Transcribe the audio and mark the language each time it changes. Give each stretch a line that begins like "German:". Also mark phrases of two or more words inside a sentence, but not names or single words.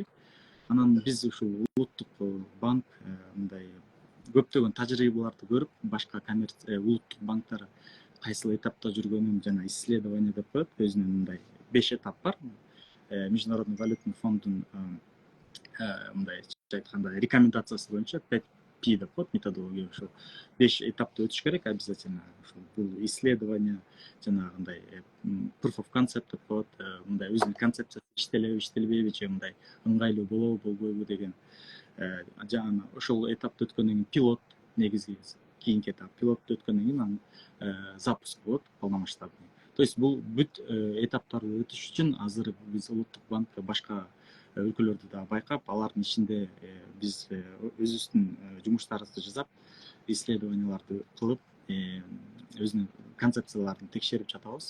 Kyrgyz: Анан биз ушул улуттук банк мындай көптөгөн тажрыйбаларды көрүп, башка улуттук банктар кайсыл этапта жүргөнүн жана исследование деп коет. Өзүнүн мындай 5 этап бар.
Russian: Международный валютный
Kyrgyz: фонддун мындайча айтканда рекомендациясы боюнча 5P деп коет методология. Ошол 5 этапты өтүш керек обязательно. Ошол бул исследование жанагындай
English: proof of concept
Kyrgyz: деп коет. Мындай өзүнүн концепциясы иштелеби, иштелбейби же мындай ыңгайлуу болобу, болбойбу деген. Жана ошол этапты өткөндөн кийин пилот негизги кийинки этап. Пилотту өткөндөн кийин анан запуск болот полномасштабный. То есть бул бүт этаптарды өтүш үчүн азыр биз улуттук банкка башка өлкөлөрдү да байкап, алардын ичинде биз өзүбүздүн жумуштарыбызды жасап, исследованияларды кылып, өзүнүн концепцияларын текшерип жатабыз.